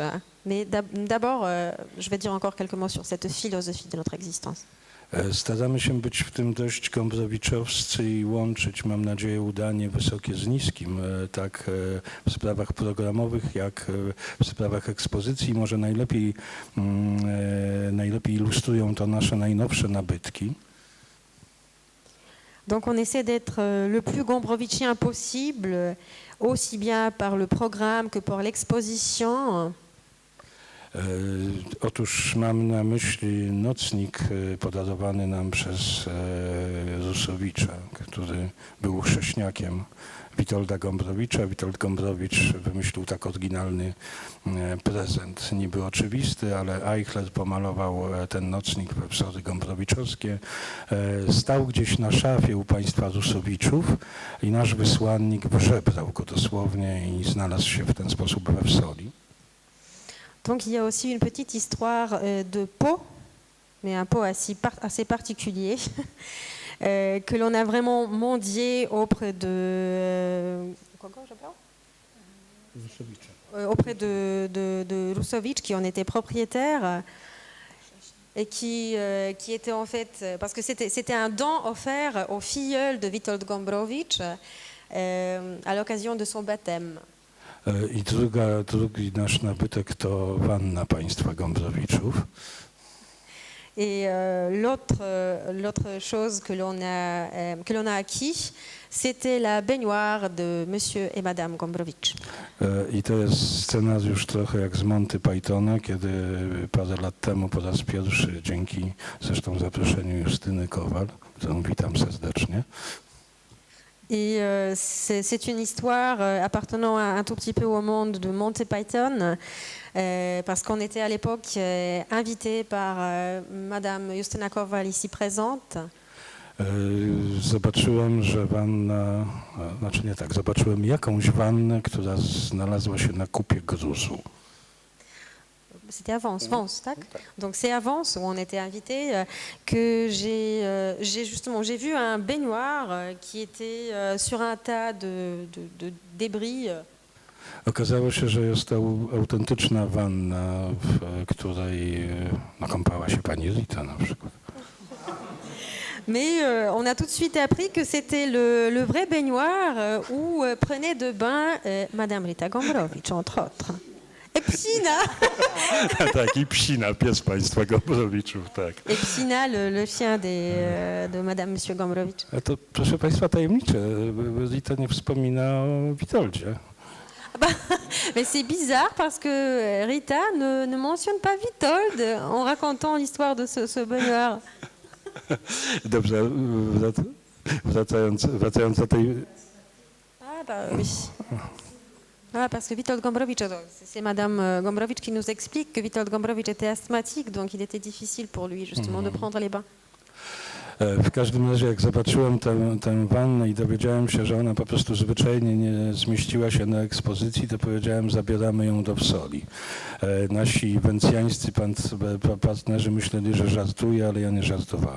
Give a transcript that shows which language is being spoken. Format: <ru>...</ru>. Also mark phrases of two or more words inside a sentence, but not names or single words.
<fr>Mais d'abord, je vais dire encore quelques mots sur cette philosophie de notre existence.</fr> <pl>Staramy się być w tym dość gombrowiczowscy i łączyć, mam nadzieję, udanie wysokie z niskim, tak w sprawach programowych, jak w sprawach ekspozycji. Może najlepiej ilustrują to nasze najnowsze nabytki.</pl> <fr>Donc on essaie d'être le plus gombrowicien possible, aussi bien par le programme que par l'exposition.</fr> <pl>Otóż mam na myśli nocnik podarowany nam przez Rusowicza, który był chrześniakiem Witolda Gombrowicza. Witold Gombrowicz wymyślił tak oryginalny prezent, niby oczywisty, ale Eichler pomalował ten nocnik we wzory gombrowiczowskie. Stał gdzieś na szafie u państwa Rusowiczów i nasz wysłannik wyżebrał go dosłownie i znalazł się w ten sposób we wsoli.</pl> <fr>Donc il y a aussi une petite histoire de pot, mais un pot assez particulier, que l'on a vraiment mendié auprès de Rusowicz, qui en était propriétaire, et qui était en fait, parce que c'était un don offert au filleul de Witold Gombrowicz à l'occasion de son baptême.</fr> <pl>I drugi nasz nabytek to wanna państwa Gombrowiczów.</pl> <fr>Et l'autre chose que l'on a acquis, c'était la baignoire de Monsieur et Madame Gombrowicz.</fr> <pl>I to jest scenariusz trochę jak z Monty Pythona, kiedy parę lat temu po raz pierwszy, dzięki zresztą zaproszeniu Justyny Kowal, którą witam serdecznie.</pl> <fr>Et c'est une histoire appartenant un tout petit peu au monde de Monty Python, parce qu'on était à l'époque invité par Madame Justyna Kowal ici présente.</fr> <pl>Zobaczyłem, że wanna, znaczy nie tak, zobaczyłem jakąś wannę, która znalazła się na kupie gruzu.</pl> <fr>C'était à Vence, tac. Donc c'est à Vence où on était invité que j'ai vu un baignoire qui était sur un tas de débris.</fr> <pl>Okazało się, że jest to autentyczna wanna, w której kąpała się pani Rita na przykład.</pl> <fr>Mais on a tout de suite appris que c'était le vrai baignoire où prenait de bain Madame Rita Gombrowicz, entre autres. Et Psina.</fr> <pl>Tak, i Psina, pies państwa Gombrowiczów, tak.</pl> <fr>Et Psina, le chien de Madame Monsieur Gombrowicz.</fr> <pl>A to, proszę państwa, tajemnicze. Rita nie wspomina o Witoldzie.</pl> <fr>Mais c'est bizarre parce que Rita ne mentionne pas Witold en racontant l'histoire de ce baignoire.</fr> <pl>Dobrze, wracając do tej...</pl> <fr>Ah bah oui. Ah, parce que Witold Gombrowicz, c'est Madame Gombrowicz qui nous explique que Witold Gombrowicz était asthmatique, donc il était difficile pour lui justement de prendre les bains.</fr> <pl>W każdym razie, jak zobaczyłem tę wannę i dowiedziałem się, że ona po prostu zwyczajnie nie zmieściła się na ekspozycji, to powiedziałem, zabieramy ją do Wsoli. Nasi wencjańscy partnerzy myśleli, że żartuję, ale ja nie żartowałem.</pl>